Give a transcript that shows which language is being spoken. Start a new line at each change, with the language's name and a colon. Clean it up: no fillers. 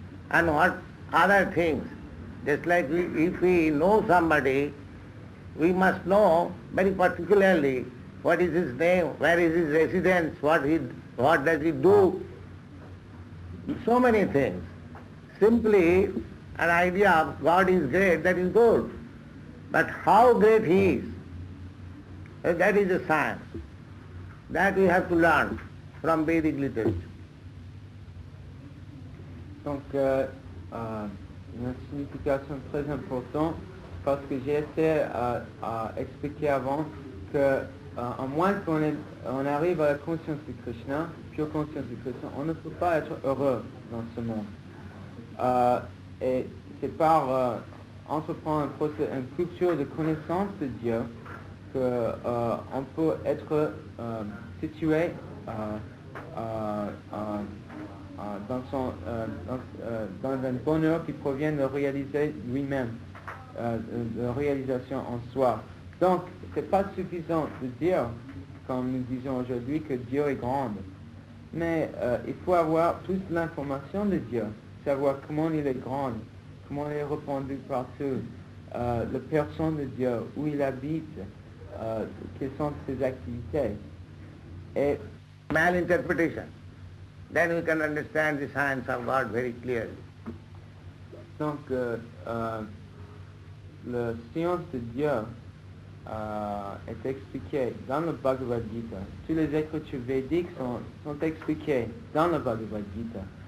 English: And what other things? Just like if we know somebody, we must know very particularly what is his name, where is his residence, what does he do. So many things. Simply an idea of God is great, that is good. But how great he is, that is a science. That we have to learn from Vedic literature.
French: Donc, une signification très importante, parce que j'ai essayé à expliquer avant que, à moins qu'on arrive à la conscience de Krishna, pure conscience de Krishna, on ne peut pas être heureux dans ce monde. Et c'est par entreprendre une culture de connaissance de Dieu qu'on peut être situé dans un bonheur qui provient de réaliser lui-même, de réalisation en soi. Donc, c'est pas suffisant de dire, comme nous disons aujourd'hui, que Dieu est grand. Mais il faut avoir toute l'information de Dieu, savoir comment il est grand, comment il est répandu partout, la personne de Dieu, où il habite, quelles sont ses activités. Et Malinterpretation.
English: Then we can understand the science of God very clearly.
French: donc, la science de Dieu est expliquée dans le Bhagavad Gita. Toutes les écritures védiques sont expliquées dans le Bhagavad Gita.